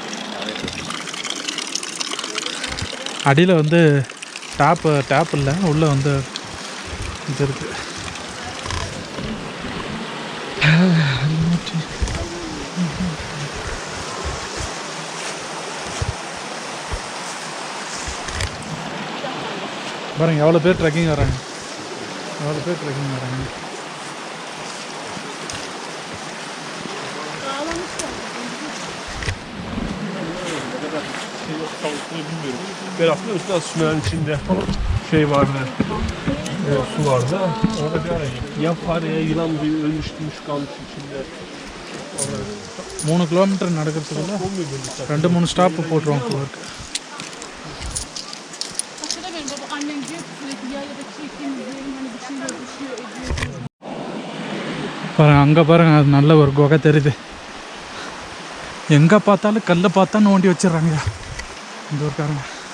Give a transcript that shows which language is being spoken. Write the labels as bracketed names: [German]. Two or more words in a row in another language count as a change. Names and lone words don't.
[Tamil] அடியில் வந்து டேப் இல்லை, உள்ளே வந்து இது இருக்குது. பாருங்க எவ்வளோ பேர் ட்ரெக்கிங் வராங்க. [Turkish] Biraz da suyun içinde şey vardı. Su vardı. Orada bir ara ya fareye yılan bir ölmüş kalmış içinde. [Tamil] 3 கிலோமீட்டர் நடக்கிறதுக்குள்ள 2-3 ஸ்டாப் போட்டுருவோம் போல இருக்கு. பாருங்க அங்கே பாருங்க, அது நல்ல ஒரு குகை தெரியுது. எங்கே பார்த்தாலும் கல்லை பார்த்தா நோண்டி வச்சிடறாங்க இந்த ஊருக்காரங்க.